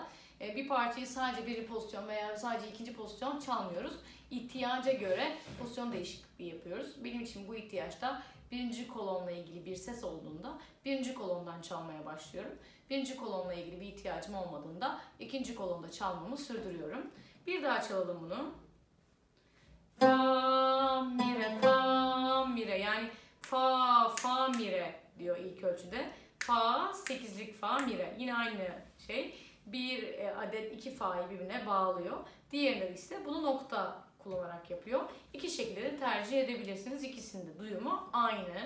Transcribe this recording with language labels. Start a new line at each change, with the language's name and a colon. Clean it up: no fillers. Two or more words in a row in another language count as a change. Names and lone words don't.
Turkish: Bir parçayı sadece birinci pozisyon veya sadece ikinci pozisyon çalmıyoruz. İhtiyaca göre pozisyon değişikliği yapıyoruz. Benim için bu ihtiyaçta birinci kolonla ilgili bir ses olduğunda birinci kolondan çalmaya başlıyorum. Birinci kolonla ilgili bir ihtiyacım olmadığında ikinci kolonda çalmamı sürdürüyorum. Bir daha çalalım bunu. Fa, mi, re, fa, mi, re. Yani fa, fa, mi, re diyor ilk ölçüde. Fa, sekizlik fa, mi, re. Yine aynı şey. Bir adet iki fa'yı birbirine bağlıyor. Diğerleri ise bunu nokta kullanarak yapıyor. İki şekilde de tercih edebilirsiniz. İkisinin de duyumu aynı.